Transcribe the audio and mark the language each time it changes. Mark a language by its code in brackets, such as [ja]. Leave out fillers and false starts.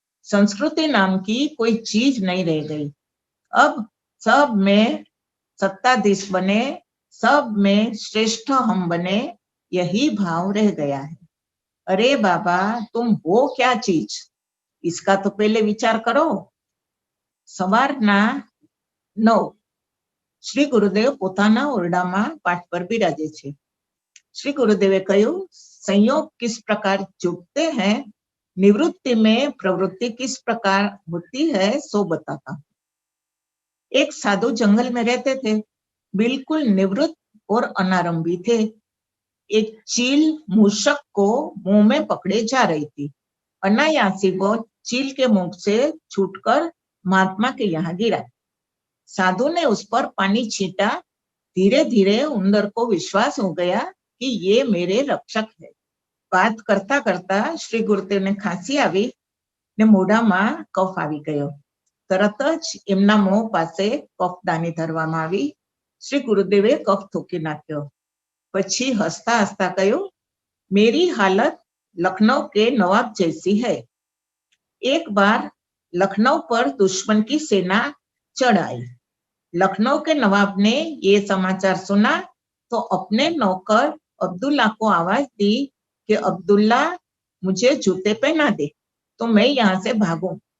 [hi] संस्कृति नाम की कोई चीज नहीं रह गई। अब सब में सत्ताधीश बने, सब में श्रेष्ठ हम बने, यही भाव रह गया है। अरे बाबा, तुम हो क्या चीज, इसका तो पहले विचार करो। [gu] સવારના 9 શ્રી ગુરુદેવ પોતાના ઓરડામાં પાઠ પર બિરાજે છે। श्री गुरुदेवे કહ્યું, [hi] संयोग किस प्रकार जुटते हैं, निवृत्ति में प्रवृत्ति किस प्रकार होती है, सो बताता हूँ। एक साधु जंगल में रहते थे, बिल्कुल निवृत्त और अनारंभी थे। एक चील मूषक को मुंह में पकड़े जा रही थी। अनायासी वो चील के मुंह से छूटकर महात्मा के यहाँ गिरा। साधु ने उस पर पानी छींटा। धीरे धीरे उंदर को विश्वास हो गया कि ये मेरे रक्षक है। [gu] बात करता करता श्री गुरुदेव ने खांसी આવી ને મોઢામાં કફ આવી ગયો। તરત જ એમના મોં પાસે કફદાની ધરવામાં આવી। શ્રી ગુરુદેવે કફ થૂકી નાખ્યો। પછી હસતા હસતા કહ્યું, [hi] मेरी हालत लखनऊ के नवाब जैसी है। एक बार लखनऊ पर दुश्मन की सेना चढ़ आई। लखनऊ के नवाब ने ये समाचार सुना तो अपने नौकर अब्दुल्ला को आवाज दी कि अब्दुल्ला, मुझे जूते पहना दे तो मैं यहाँ से भागूं।